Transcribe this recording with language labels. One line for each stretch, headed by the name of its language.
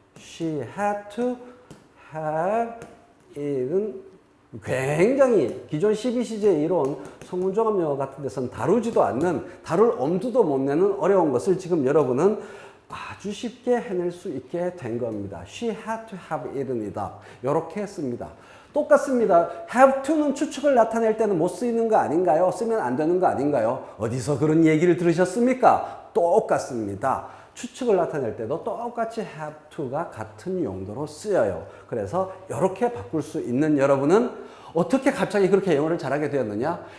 English: She had to have eaten
Korean: 굉장히 기존 12시제 이론 성문종합영어 같은 데서는 다루지도 않는 다룰 엄두도 못 내는 어려운 것을 지금 여러분은 아주 쉽게 해낼 수 있게 된 겁니다.
English: She had to have eaten it up
Korean: 이렇게 했습니다. 똑같습니다. have to는 추측을 나타낼 때는 못 쓰이는 거 아닌가요? 쓰면 안 되는 거 아닌가요? 어디서 그런 얘기를 들으셨습니까? 똑같습니다. 추측을 나타낼 때도 똑같이 have to가 같은 용도로 쓰여요. 그래서 이렇게 바꿀 수 있는 여러분은 어떻게 갑자기 그렇게 영어를 잘하게 되었느냐?